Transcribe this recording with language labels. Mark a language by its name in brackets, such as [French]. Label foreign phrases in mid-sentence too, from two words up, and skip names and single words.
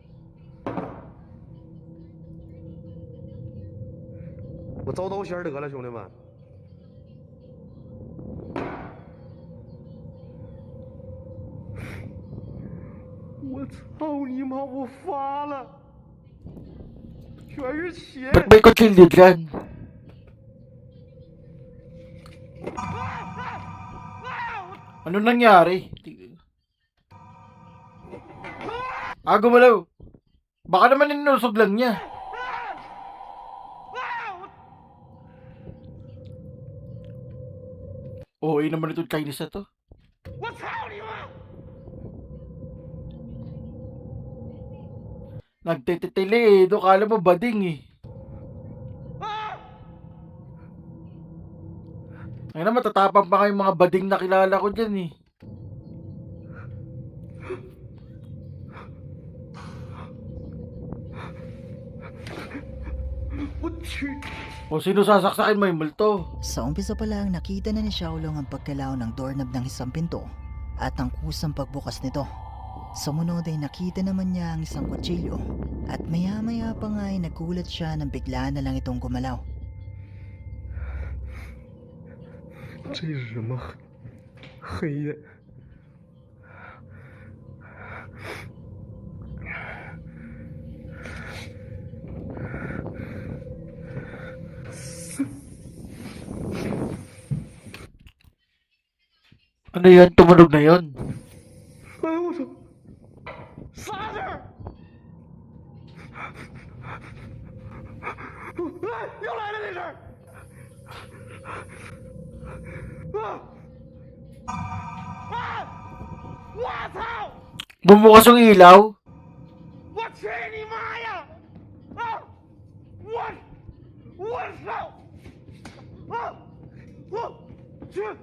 [Chinese] 我招刀仙儿得了，兄弟们。我操你妈！我发了，全是血！ [Filipino] Ba't may kutsilyo dyan? Ano nangyari? Gumalaw. Baka naman inusog lang niya. Oo, naman itong Chinese na to. [Chinese] 我操你妈！ [Filipino] Nagtitili eh. Doon kala mo bading eh. Ay na, matatapang pa kayong mga bading na kilala ko dyan eh. O sino sasaksakin mo yung multo? Sa umpisa pa lang nakita na ni Xiaolong ang pagkalaw ng doorknob ng isang pinto at ang kusang pagbukas nito. Sumunod ay nakita naman niya ang isang kutsilyo at maya-maya pa nga ay nagulat siya nang bigla na lang itong gumalaw. [Chinese] 这是什么？黑的。 [Filipino] Ano yan? Tumunog na yon. [Chinese] 哎呦我操！啥事儿？哎，又来了这事儿！我操！ [Filipino] Bumukas yung ilaw? [Chinese] 我去你妈呀！我操！去！